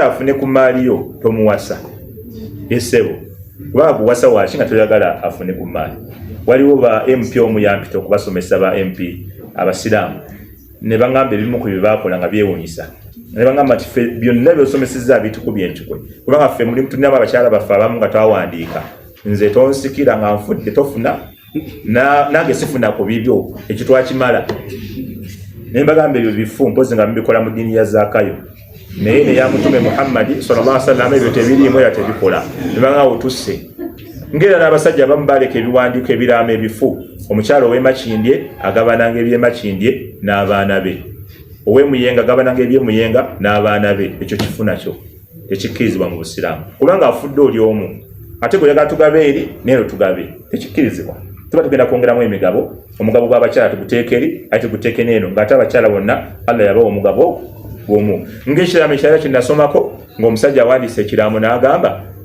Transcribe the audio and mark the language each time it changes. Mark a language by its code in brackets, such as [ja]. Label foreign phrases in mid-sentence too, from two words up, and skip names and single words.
[lg] afune ku maali yo tomuwasa esebo kuba kuwasa waki nga toyagala afune ku maali waliwo ba MP omuyampita okubasomesa ba MP abasiraamu ne bangamba ebimu ku byebakola nga byewuunyisa ne bangamba nti ffe byonna byosomesezza bitukubye enkyukwe kubanga ffe mulimu tulinamu abakyala baffe abamu nga twawandiika nze tonsikira nga nfudde tofuna nange sifuna ku bibyo ekyo twakimala naye mbagamba ebyo bifu mpozi nga mbikola mu ddiini ya Zaakayo naye neya mutume Muhammadi [ar] صلى الله عليه [lg] wasallam ebyo tebiriimu era tebikola ne bangamba otusse ngera n'abasajja abamu baleka ebiwandiiko ebiraama ebifu omukyalo ow'emakindye agabananga ebyemakindye n'abaana be ow'emuyenga agabananga ebyemuyenga n'abaana be ekyo kifuna kyo tekikkirizibwa mu busiraamu kubanga afudde oli omu ate gwe yagala tugabe eri neero tugabe tekikkirizibwa tuba tugenda kwongeramu emigabo omugabo gw'abakyala tuguteeka eri ate tuguteeke neeno ng'ate abakyala bonna Allah yabawa omugabo gwomu ng'ekiraamo ekirala kye nasomako ng'omusajja awandiisa ekiraamo n'agamba